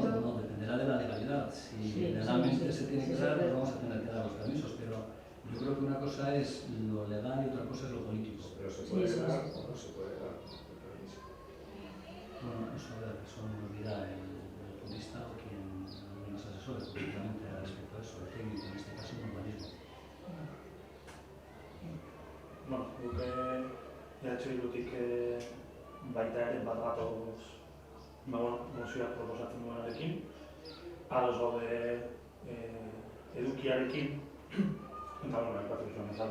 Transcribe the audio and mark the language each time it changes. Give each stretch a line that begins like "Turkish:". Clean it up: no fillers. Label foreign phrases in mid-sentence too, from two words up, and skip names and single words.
Spanish: No, dependerá de la legalidad. Si legalmente se tiene que dar, pues vamos a tener que dar los permisos, pero yo creo que una cosa es lo legal y otra cosa es lo político. Pero se puede dar o no se puede dar el permiso. Bueno, eso nos dirá el jurista o quien nos asesore políticamente respecto a eso, el técnico, en este caso el urbanismo.
Basque: Bueno, Bildutik baita ere bat gatoz mozioak proposatzen duenarekin. Ados gaude edukiarekin, eta aipatu zuen bezala.